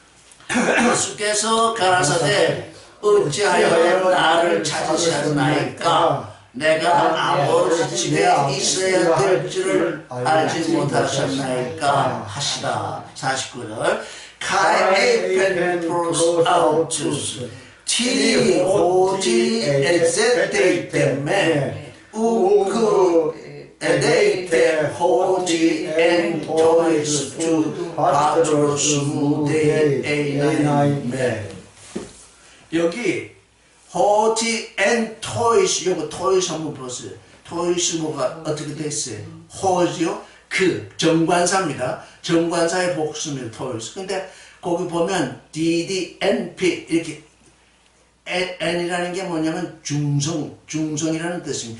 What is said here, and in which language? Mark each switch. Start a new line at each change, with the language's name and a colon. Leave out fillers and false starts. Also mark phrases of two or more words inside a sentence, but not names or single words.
Korean: 예수께서 가라사대 어찌하여 나를 찾으셨나이까? 내가 아버지 집에 있어야 될 줄을 알지 못하셨나이까? 하시다.
Greek: 49절 Καὶ πρὸς αὐτούς τί ὅτι ἐζητεῖτέ με οὐκ ᾔδειτε ὅτι ἐν τοῖς τοῦ πατρός μου δεῖ εἶναί με.
Korean: 여기
Greek: ὅτι ἐν τοῖς,
Korean: 요거 토이스 한번 보세요. 토이스 뭐가 어떻게 됐어요? 호지요? 정관사입니다. 정관사의 복수입니다. 토이스. 근데 거기 보면 DDNP 이렇게 N이라는 게 뭐냐면 중성이라는 뜻입니다.